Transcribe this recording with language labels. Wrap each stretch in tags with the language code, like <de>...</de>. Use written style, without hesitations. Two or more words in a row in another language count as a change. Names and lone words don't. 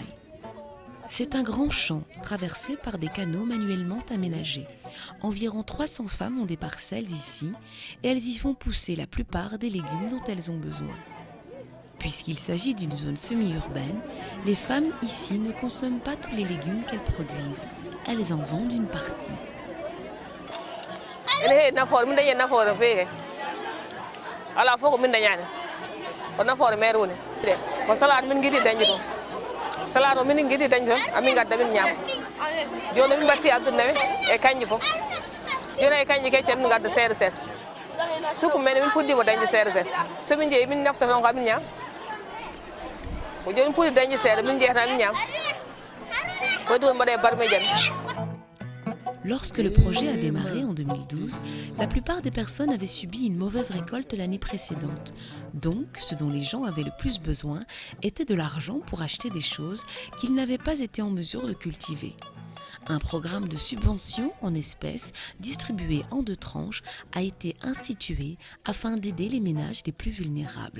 <fr>C'est un grand champ traversé par des canaux manuellement aménagés. Environ 300 femmes ont des parcelles ici et elles y font pousser la plupart des légumes dont elles ont besoin. Puisqu'il s'agit d'une zone semi-urbaine, les femmes ici ne consomment pas tous les légumes qu'elles produisent. Elles en vendent une partie.</fr> <ff>Salado min ngidi dañi ton amin gadda min ñam joni min batti addude nawe e kanji fof joni e kanji kecce min gadda seeɗa seeɗa supu men min puɗɗima dañde seeɗa seeɗa so min jeeyi min nafta ton ko amin ñam ko joni puɗɗi dañde seeɗa min jeeyata min ñam ko ɗum mbaɗe barme jam.</ff> <fr>Lorsque le projet a démarré en 2012, la plupart des personnes avaient subi une mauvaise récolte l'année précédente. Donc, ce dont les gens avaient le plus besoin était de l'argent pour acheter des choses qu'ils n'avaient pas été en mesure de cultiver. Un programme de subvention en espèces, distribué en 2 tranches, a été institué afin d'aider les ménages les plus vulnérables.</fr>